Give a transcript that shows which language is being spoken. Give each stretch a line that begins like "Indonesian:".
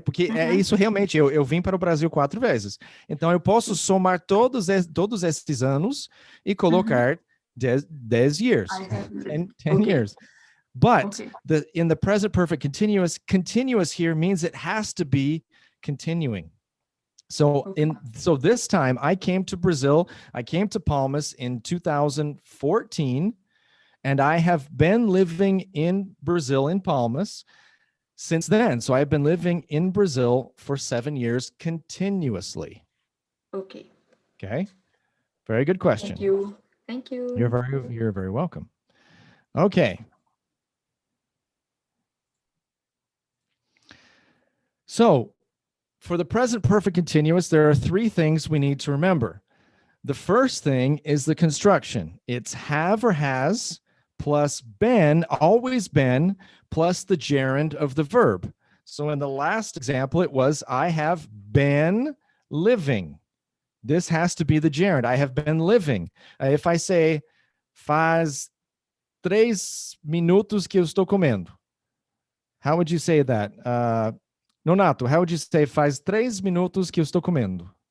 Portuguese: Porque é isso realmente, eu vim para o Brasil 4 vezes. Então eu posso somar todos esses anos e colocar
English: 10 years, 10 years. But in the present perfect continuous here means it has to be continuing. So this time I came to Brazil, I came to Palmas in 2014, and I have been living in Brazil in Palmas since then. So I've been living in Brazil for 7 years continuously. Okay. Okay. Very good question. Thank you. Thank you. You're very welcome. Okay. So for the present perfect continuous, there are 3 things we need to remember. The first thing is the construction. It's have or has plus been, always been, plus the gerund of the verb. So in the last example, it was, I have been living. This has to be the gerund. I have been living. If I say,
Portuguese: faz 3 minutos que eu estou comendo.
English: How would you say that? Nonato, how would you say,
Portuguese: faz 3 minutos que eu estou comendo?